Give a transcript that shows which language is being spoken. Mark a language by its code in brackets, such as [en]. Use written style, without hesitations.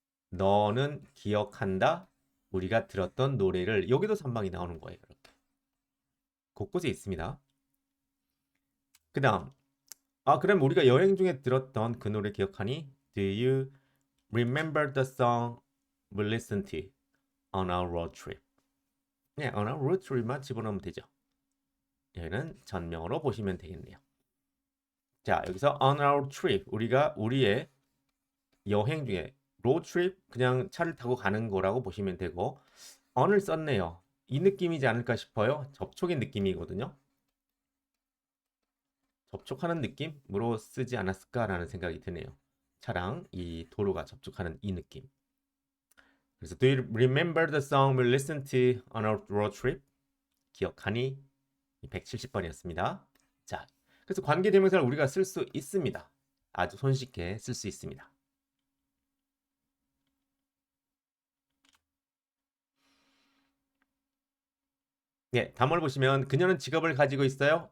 [ko] 너는 기억한다. 우리가 들었던 노래를 여기도 3방이 나오는 거예요. 이렇게 곳곳에 있습니다. 그 다음 그럼 우리가 여행 중에 들었던 그 노래 기억하니? [en] Do you remember the song we listened to on our road trip? [ko] 네, [en] on our road trip [ko] 만 집어넣으면 되죠. 얘는 전명으로 보시면 되겠네요. 자, 여기서 [en] on our trip [ko] 우리가 우리의 여행 중에 [en] road trip [ko] 그냥 차를 타고 가는 거라고 보시면 되고 on을 썼네요. 이 느낌이지 않을까 싶어요. 접촉의 느낌이거든요. 접촉하는 느낌으로 쓰지 않았을까라는 생각이 드네요. 차랑 이 도로가 접촉하는 이 느낌. 그래서 [en] Do you remember the song we listened to on our road trip? [ko] 기억하니? 170번이었습니다. 자, 그래서 관계대명사를 우리가 쓸 수 있습니다. 아주 손쉽게 쓸 수 있습니다. 네, 다음을 보시면 그녀는 직업을 가지고 있어요.